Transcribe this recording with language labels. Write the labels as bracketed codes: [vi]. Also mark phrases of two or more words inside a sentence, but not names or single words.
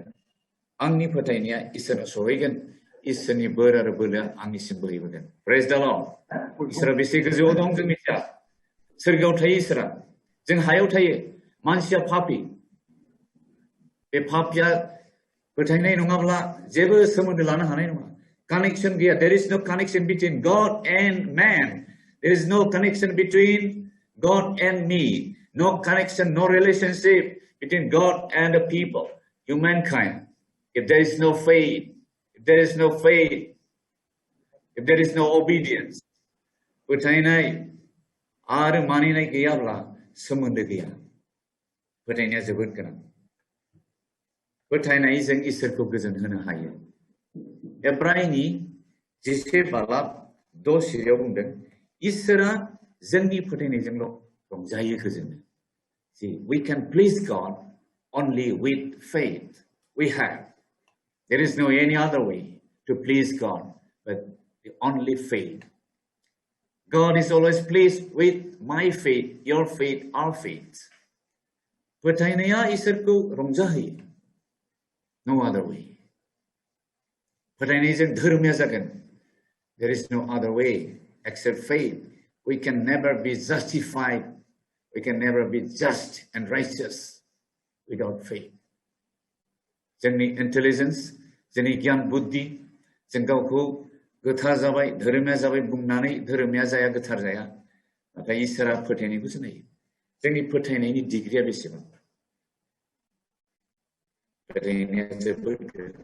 [brx] आंनि फोथायनाया इसोरनाव सहैगोन। इसोरनि बोर आरो बोलोआ आंनिसिम बोहैबोगोन। [en] Praise the Lord. [brx] इसोरा बेसे गोजौआव दं जों मिथिया। सोरगोआव थायो इसोरा, जों हायाव थायो। मानसिया पापी। बे पापिया फोथायनाय नङाब्ला जेबो सोमोन्दो लानो हानाय नङा। कानेक्शन गैया। [en] There is no connection between God and man. There is no connection between God and me. No connection, no relationship between God and the people, humankind. If there is no faith, if there is no faith, if there is no obedience, [brx] फोथायनाय आरो मानिनाय गैयाब्ला सोमोन्दो गैया। फोथायनाया जोबोद गोनां। फोथायनायजों इसोरखौ गोजोन होनो हायो। एब्रायनि 10:6 बुंदों इसोरा जोंनि फोथायनायजोंल' रंजायो गोजोनो। [en] See, we can please God only with faith we have. There is no any other way to please God but only faith. God is always pleased with my faith, your faith, our faith. [brx] फोथायनाया इसोरखौ रंजाहोयो। [en] No other way. [brx] फोथायनायजों धोरोमिया जागोन। [en] There is no other way except faith. We can never be justified. We can never be just and righteous without faith. [brx] जोंनि intelligence, जोंनि गियान बुद्धि, जों गावखौ गोथार जाबाय, धोरोमिया जाबाय बुंनानै धोरोमिया जाया, गोथार जाया। नाथाय इसोरा फोथायनायखौसो नायो। जोंनि फोथायनायनि डिग्रिया बेसेबां? फोथायनाया जोबोद गोनां।